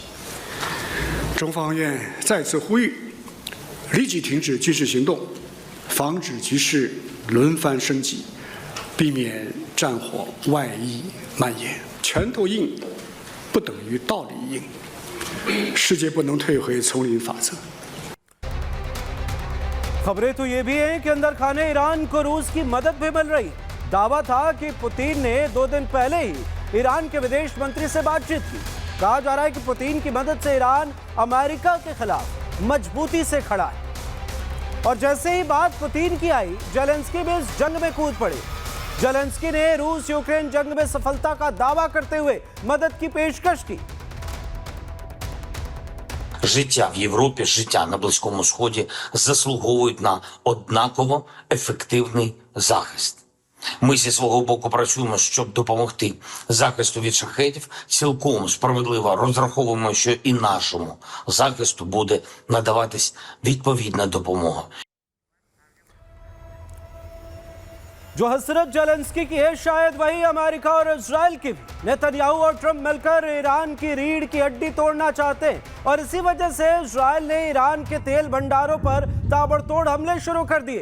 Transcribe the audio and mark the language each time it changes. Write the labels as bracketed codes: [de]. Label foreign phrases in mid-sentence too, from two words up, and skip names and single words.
[zh] 中方愿再次呼吁，立即停止军事行动，防止局势轮番升级，避免战火外溢蔓延。拳头硬不等于道理硬，世界不能退回丛林法则。 [hi] खबरें तो ये भी हैं कि अंदर खाने ईरान को रूस की मदद भी मिल रही। दावा था कि पुतिन ने 2 दिन पहले ही ईरान के विदेश मंत्री से बातचीत की। कहा जा रहा है कि पुतिन की मदद से ईरान अमेरिका के खिलाफ मजबूती से खड़ा है। और जैसे ही बात पुतिन की आई, जेलेंस्की भी इस जंग में कूद पड़े। जेलेंस्की ने रूस यूक्रेन जंग में सफलता का दावा करते हुए मदद की पेशकश की। [uk] Життя в Європі, життя на Близькому Сході заслуговують на однаково ефективний захист. Ми зі свого боку працюємо, щоб допомогти захисту від шахедів. Цілком справедливо розраховуємо, що і нашому захисту буде надаватись відповідна допомога. [hi] जो हसरत जेलेंस्की की है, शायद वही अमेरिका और इजराइल की भी। नेतन्याहू और ट्रंप मिलकर ईरान की रीढ़ की हड्डी तोड़ना चाहते हैं, और इसी वजह से इजराइल ने ईरान के तेल भंडारों पर ताबड़तोड़ हमले शुरू कर दिए।